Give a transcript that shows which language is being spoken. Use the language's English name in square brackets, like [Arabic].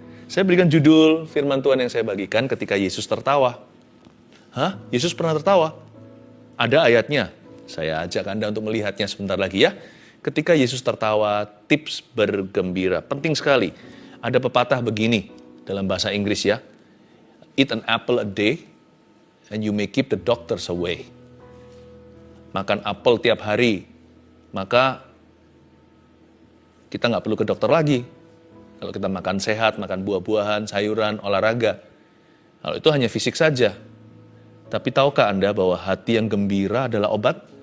[Indonesian] Saya berikan judul firman Tuhan yang saya bagikan ketika Yesus tertawa. Hah? Yesus pernah tertawa? Ada ayatnya. Saya ajak Anda untuk melihatnya sebentar lagi ya. Ketika Yesus tertawa, tips bergembira. Penting sekali. Ada pepatah begini dalam bahasa Inggris ya. [English] Eat an apple a day and you may keep the doctors away. [Indonesian] Makan apel tiap hari, maka kita nggak perlu ke dokter lagi. Kalau kita makan sehat, makan buah-buahan, sayuran, olahraga. Kalau itu hanya fisik saja. Tapi tahukah Anda bahwa hati yang gembira adalah obat?